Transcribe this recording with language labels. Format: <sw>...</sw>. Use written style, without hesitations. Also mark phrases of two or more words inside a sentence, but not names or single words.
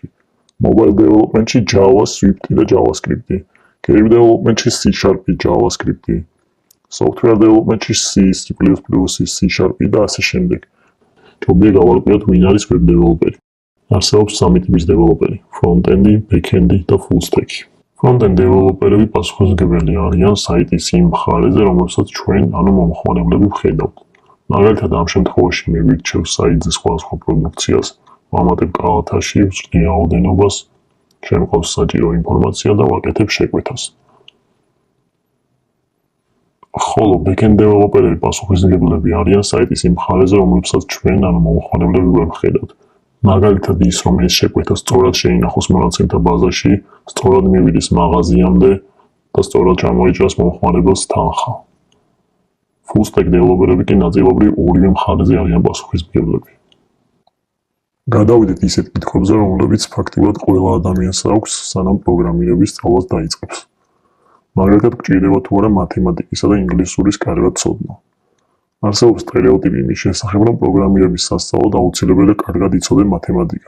<en>Mobile development-</en> <ka>ში Java, Swift და JavaScript.</ka> <en>Game development-</en> <ka>ში C#, JavaScript.</ka> <en>Software development-</en> <ka>ში C++, C# და ასე შემდეგ. ჯობია გავარკვიოთ ვინ არის</ka> <en>web developer-</en> <ka>ი. არსებობს სამი ტიპის დეველოპერი:</ka> <en>front-end, back-end</en> <ka>და</ka> <en>full stack.</en> <ka>Front-end დეველოპერები პასუხისმგებელი არიან საიტის იმ მხარეზე, რომელსაც ჩვენ, ანუ მომხმარებლები ვხედავთ. მაგალითად, ამ შემთხვევაში მე ვირჩევ საიტზე სხვადასხვა პროდუქციას, ვამატებ კალათაში, ვწვდი რაოდენობას, შემყავს საჭირო ინფორმაცია და ვაკეთებ შეკვეთას. ხოლო back-end დეველოპერები პასუხისმგებლები არიან საიტის იმ მხარეზე, რომელსაც ჩვენ, ანუ მომხმარებლები ვერ ვხედავთ. მაგალითად ის, რომ ეს შეკვეთა სწორად შეინახოს მონაცემთა ბაზაში, სწორად მივიდეს მაღაზიამდე და სწორად ჩამოიჭრას მომხმარებელს თანხა.</ka> <en>Full stack</en> <ka>დეველოპერები კი ნაწილობრივ ორივე მხარეზე არიან პასუხისმგებლები. გადავიდეთ ისეთ კითხვებზე, რომლებიც ფაქტიურად ყველა ადამიანს აქვს, სანამ პროგრამირების სწავლას დაიწყებს. მაგალითად, გჭირდება თუ არა მათემატიკისა და ინგლისურის კარგად ცოდნა. არსებობს სტერეოტიპი იმის შესახებ, რომ პროგრამირების სასწავლოდ აუცილებელია კარგად იცოდე მათემატიკა.</ka>